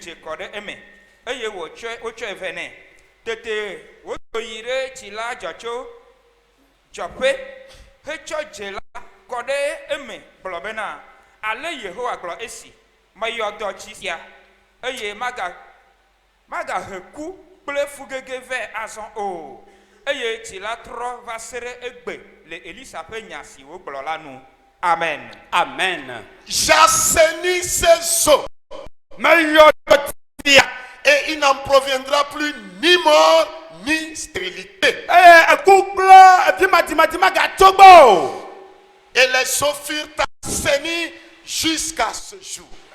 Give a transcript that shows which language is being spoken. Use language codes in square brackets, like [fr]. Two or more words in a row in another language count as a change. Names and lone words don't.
[ee] dze kɔ ɖe eme eye wotsɔe vɛ nɛ tete wodo yi ɖe tsi la dzɔtso dzɔƒe hetsɔ dze la kɔ ɖe eme gblɔ bena ale Yehowa gblɔ esi meyɔ dɔ tsi sia eye magahe ku kple fugege vɛ azɔ o eye tsi la trɔ va se ɖe egbe le Elisa ƒe nya si wogblɔ la nu. Amen. Amen. [fr] J'assainis ces eaux. Et il n'en proviendra plus ni mort ni stérilité. Et les eaux furent assainies jusqu'à ce jour.